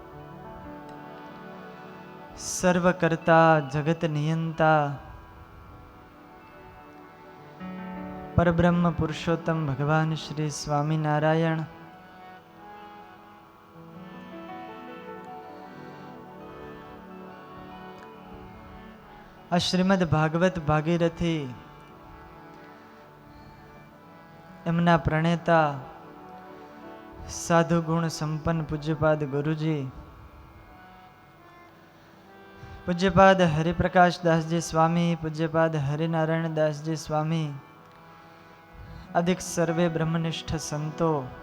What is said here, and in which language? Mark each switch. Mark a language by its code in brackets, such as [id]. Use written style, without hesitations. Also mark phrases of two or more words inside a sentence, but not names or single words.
[gu] સર્વકર્તા જગત નિયંતા પરબ્રહ્મ પુરુષોત્તમ ભગવાન શ્રી સ્વામીનારાયણ આ શ્રીમદ ભાગવત ભાગીરથી એમના પ્રણેતા સાધુ ગુણ સંપન્ન પૂજ્યપાદ ગુરુજી પૂજ્યપાદ હરિપ્રકાશ દાસજી સ્વામી, પૂજ્યપાદ હરિનારાયણ દાસજી સ્વામી, અધિક સર્વે બ્રહ્મનિષ્ઠ સંતો,